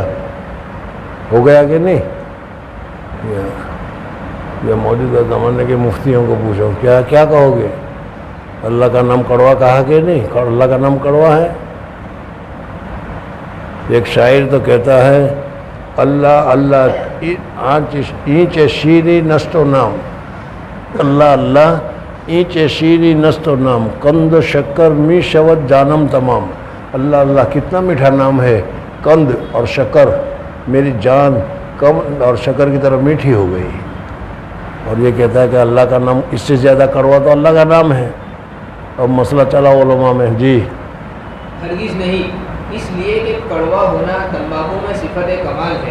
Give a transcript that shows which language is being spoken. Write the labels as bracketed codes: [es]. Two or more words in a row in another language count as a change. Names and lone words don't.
[ur] ہو گیا کہ نہیں؟ یہ موجودہ زمانے کے مفتیوں کو پوچھو کیا کیا کہو گے؟ اللہ کا نام کڑوا کہا کہ نہیں؟ اللہ کا نام کڑوا ہے. ایک شاعر تو کہتا ہے [fa] اللہ اللہ اینچ شیری نست و نام. اللہ اللہ اینچ شیری نست و نام. کند و شکر می شود جانم تمام. [ur] اللہ اللہ کتنا میٹھا نام ہے، قند اور شکر، میری جان قند اور شکر کی طرح میٹھی ہو گئی. اور یہ کہتا ہے کہ اللہ کا نام اس سے زیادہ کڑوا تو اللہ کا نام ہے. اب مسئلہ چلا علماء میں. جی ہرگز نہیں، اس لیے کہ کڑوا ہونا تمباکو میں صفت کمال ہے.